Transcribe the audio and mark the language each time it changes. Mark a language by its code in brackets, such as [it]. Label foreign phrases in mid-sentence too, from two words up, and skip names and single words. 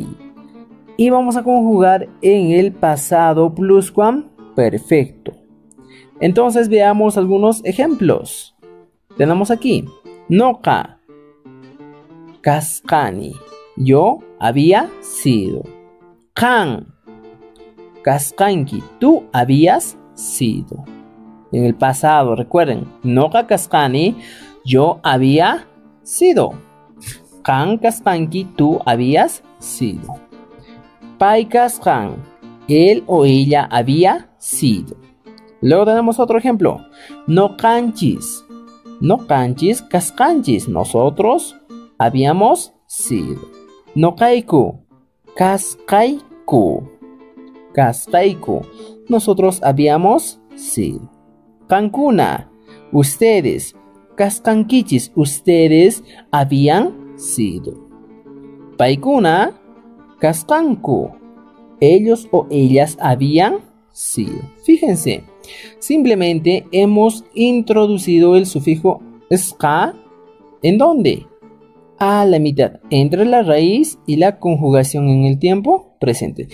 [es] Y vamos a conjugar en el pasado pluscuamperfecto. Entonces veamos algunos ejemplos. Tenemos aquí. [qu] Noka. Kaskani. [es] Yo había sido. [qu] Kan. Kaskanki. [es] Tú habías sido. En el pasado, recuerden. [qu] Noka kaskani. [es] Yo había sido. [qu] Kan kaskanki. [es] Tú habías sido. [qu] Pai kaskan. [es] Él o ella había sido. Luego tenemos otro ejemplo. [qu] No kanchis. No kanchis, kaskanchis. [es] Nosotros habíamos sido. [qu] No kaiku. Kaskaiku. Kaskaiku. [es] Nosotros habíamos sido. [qu] Kankuna. Ustedes. Kaskankichis. [es] Ustedes habían sido. [qu] Paikuna. Kaskanku. [es] Ellos o ellas habían sido. Fíjense. Simplemente hemos introducido el sufijo ska. ¿En dónde? A la mitad, entre la raíz y la conjugación en el tiempo presente.